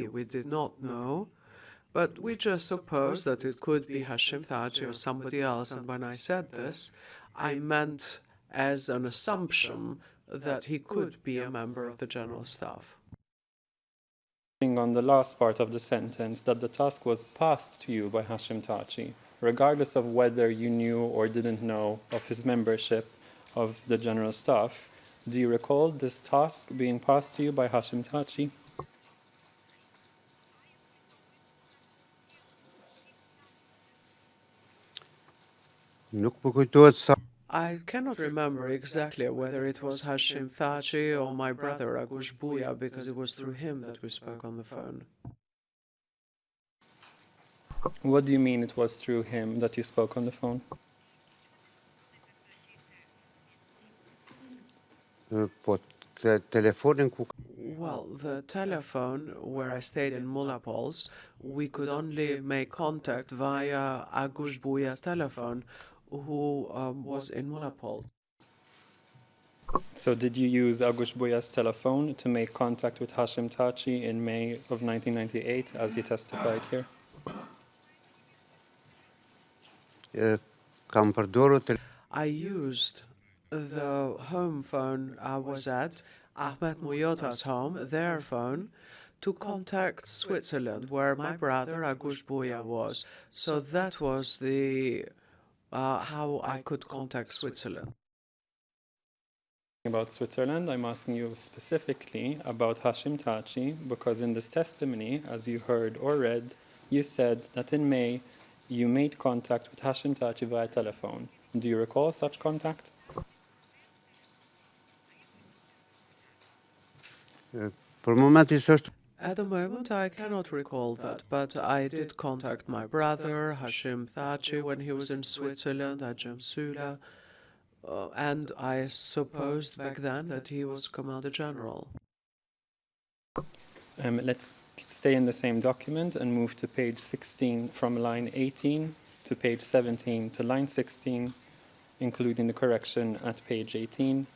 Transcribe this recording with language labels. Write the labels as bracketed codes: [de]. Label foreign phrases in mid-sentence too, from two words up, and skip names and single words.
[en] We did not know, but we just supposed that it could be Hashim Thaçi or somebody else, and when I said this, I meant as an assumption that he could be a member of the General Staff. On the last part of the sentence, that the task was passed to you by Hashim Thaçi, regardless of whether you knew or didn't know of his membership of the General Staff, Do you recall this task being passed to you by Hashim Thaçi? [sq] Nuk po kujtohet sa [en] I cannot remember exactly whether it was Hashim Thaçi or my brother Agush Buya, because it was through him that we spoke on the phone. What do you mean it was through him that you spoke on the phone? [sq] po telefonin ku [en] Well, the telephone where I stayed in Mulapol's, we could only make contact via Agush Buya's telephone, who was in Mulapol's. So did you use Agush Buya's telephone to make contact with Hashim Thaçi in May of 1998, as you testified here? [sq] kam përdorur [en] I used the home phone I was at, Ahmed Muyota's home, their phone, to contact Switzerland, where my brother Agush Buya was. So that was the how I could contact Switzerland. About Switzerland, I'm asking you specifically about Hashim Thaçi, because in this testimony, as you heard or read, you said that in May you made contact with Hashim Thaçi via telephone. Do you recall such contact? [sq] për momentin s'është [en] At the moment, I cannot recall that, but I did contact my brother, Hashim Thaçi, when he was in Switzerland, Ajam Sula, and I supposed back then that he was Commander General. Let's stay in the same document and move to page 16 from line 18 to page 17 to line 16, including the correction at page 18.